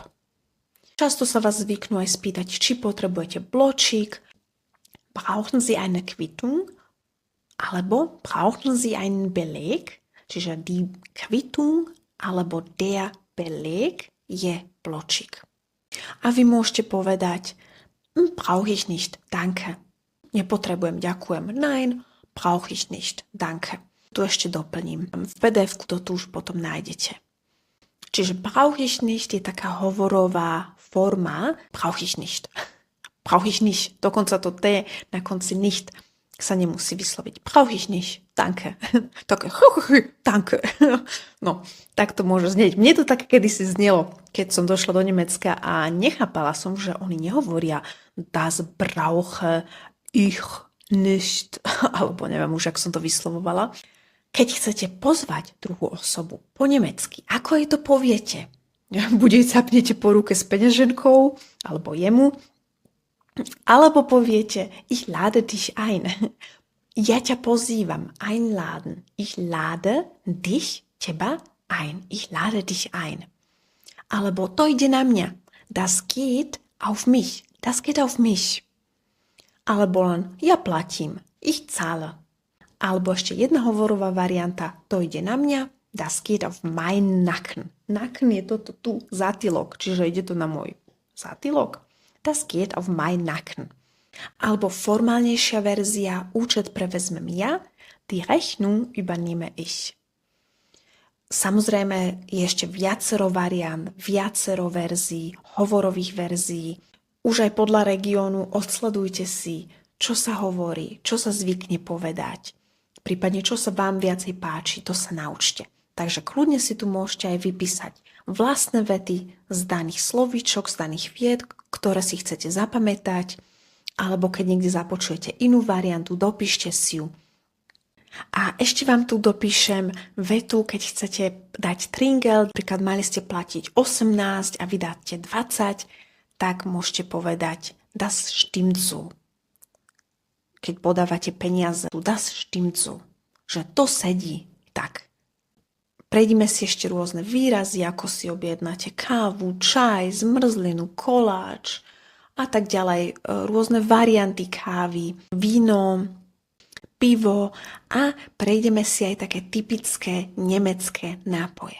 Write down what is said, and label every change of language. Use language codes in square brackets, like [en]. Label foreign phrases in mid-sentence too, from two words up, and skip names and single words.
[sk] Často sa vás zvyknú aj spýtať, či potrebujete bločík, [de] brauchen Sie eine Quittung alebo brauchen Sie einen Beleg, čiže die Quittung alebo der Beleg [sk] je bločík. A vy môžete povedať [de] brauche ich nicht, danke. [sk] Nepotrebujem, ďakujem. [de] Nein, brauche ich nicht, danke. [sk] Tu ešte doplním. V PDF-ku to tu už potom nájdete. [de] Čiže brauche ich nicht [sk] je taká hovorová forma [de] brauche ich nicht. Brauche ich nicht. [sk] Dokonca to T na konci nicht sa nemusí vysloviť. [de] Brauche ich nicht. Danke. [sk] Také danke. No, tak to môže znieť. Mne to tak kedysi znelo, keď som došla do Nemecka a nechápala som, že oni nehovoria [de] das brauche ich nicht, [sk] alebo neviem už, ak som to vyslovovala. Keď chcete pozvať druhú osobu po nemecky, ako jej to poviete? Buď jej zapnete po ruke s peňaženkou, alebo jemu, alebo poviete, [de] ich lade dich ein. [sk] Ja ťa pozývam, [de] einladen. Ich lade dich, teba, ein. Ich lade dich ein. [sk] Alebo to ide na mňa. [de] Das geht auf mich. Das geht auf mich. [sk] Alebo len, ja platím. [de] Ich zahle. [sk] Alebo ešte jedna hovorová varianta, to ide na mňa. [de] Das geht auf meinen Nacken. [sk] Nacken je toto tu, zátylok, čiže ide to na môj zátylok. [de] Das geht auf meinen Nacken. [sk] Alebo formálnejšia verzia, účet prevezmem ja, [de] die Rechnung übernehme ich. [sk] Samozrejme je ešte viacero variant, viacero verzií, hovorových verzií. Už aj podľa regiónu odsledujte si, čo sa hovorí, čo sa zvykne povedať. Prípadne, čo sa vám viacej páči, to sa naučte. Takže kľudne si tu môžete aj vypísať vlastné vety z daných slovíčok, z daných vied, ktoré si chcete zapamätať, alebo keď niekde započujete inú variantu, dopíšte si ju. A ešte vám tu dopíšem vetu, keď chcete dať tringel, napríklad mali ste platiť 18 a vydáte 20, tak môžete povedať [de] das stimmt so. [sk] Keď podávate peniaze, [de] das stimmt so, [sk] že to sedí tak. Prejdime si ešte rôzne výrazy, ako si objednáte kávu, čaj, zmrzlinu, koláč a tak ďalej. Rôzne varianty kávy, víno. pivo a prejdeme si aj také typické nemecké nápoje.